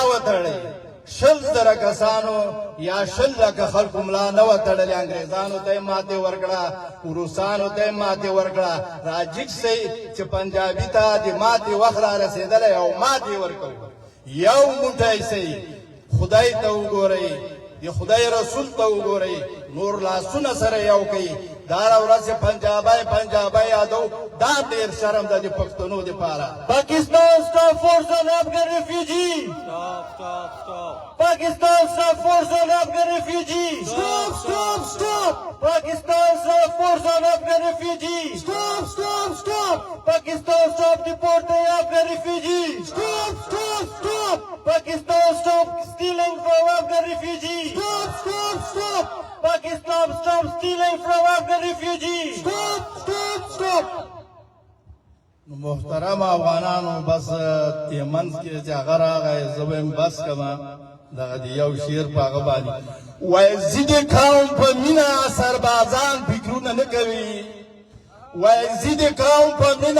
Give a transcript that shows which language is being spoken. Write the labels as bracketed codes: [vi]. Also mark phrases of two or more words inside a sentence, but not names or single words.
[ps] وتړئ 100,000 کسانو یا 100,000 خلکو ملا نه وتړلې انګریزانو ته یې ماتې ورکړه روسانو ته یې ماتې ورکړه راجیک سئ چې پنجابي ته د ماتې وخت را رسېدلی او ماتې ورکوو یو موټی سئ خدای ته وګورئ د خدای رسول ته وګورئ نور لاسونه سره یو کوي دا ورځ پنجابی یادو دا ډېر شرم ده د پښتنو دپاره [en] Pakistan stop force on Afghan refugee. Pakistan stop force on Afghan refugee. Stop. Pakistan stop force on Afghan refugee. Stop. Pakistan stop deporting Afghan refugee. Stop. Pakistan stop stealing from Afghan refugee. Stop. Pakistan stop stealing from Afghan refugee. Stop. [ps] محترم افغانانو بس منځ کې چې هغه راغی زه به یې بس کړم دغه د یو شعر په هغه باندې وایي ضد قوم په مینه سربازان فکرونه نه کوي وایي ضد قوم په مینه